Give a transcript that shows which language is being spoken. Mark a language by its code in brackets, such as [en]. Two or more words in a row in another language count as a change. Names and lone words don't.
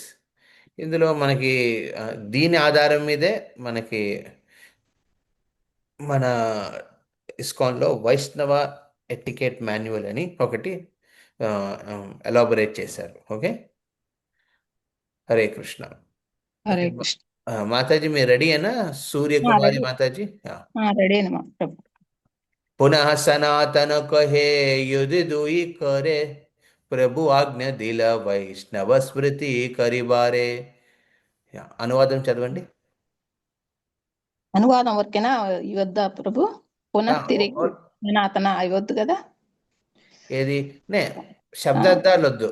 [te] ఇందులో మనకి దీని ఆధారం మీదే మనకి మన ఇస్కాన్లో వైష్ణవ [en] etiquette manual [te] అని ఒకటి ఎలాబొరేట్ చేశారు. ఓకే, హరే కృష్ణ. హరే కృష్ణ. మాతాజీ మీరు రెడీ అయినా? సూర్యకుమారి రెడీ మాతాజీ. రెడీనమ్మా ప్రభు. [bn] পুনঃ সনাতন কহে যুদ্ধ দুই করে, প্রভু আজ্ঞা দিল বৈষ্ণব স্মৃতি করিবারে. [te] అనువాదం చదవండి. అనువాదం వరకేనా ఇవద్దా ప్రభు? ఆ, పునః ఓ- తిరిగి ఓ- సనాతన ఇవద్దు కదా? ఏది నే ఆ, శబ్దార్థాలు వద్దు,